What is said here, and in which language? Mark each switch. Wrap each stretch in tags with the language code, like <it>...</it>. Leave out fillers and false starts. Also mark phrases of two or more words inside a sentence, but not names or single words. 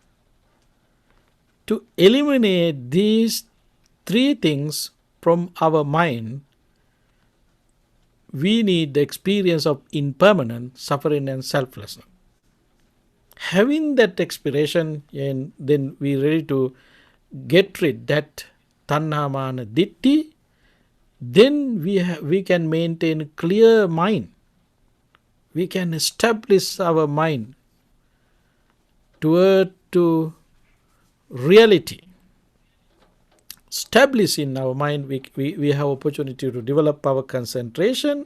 <en>To eliminate these three things from our mind, we need the experience of impermanence, suffering and selflessness. Having that expiration, and then we ready to get rid that</en> <pi>tanha, mana, ditti,</pi> <en>then we can maintain clear mind. We can establish our mind toward to reality. Establish in our mind, we have opportunity to develop our concentration.</en>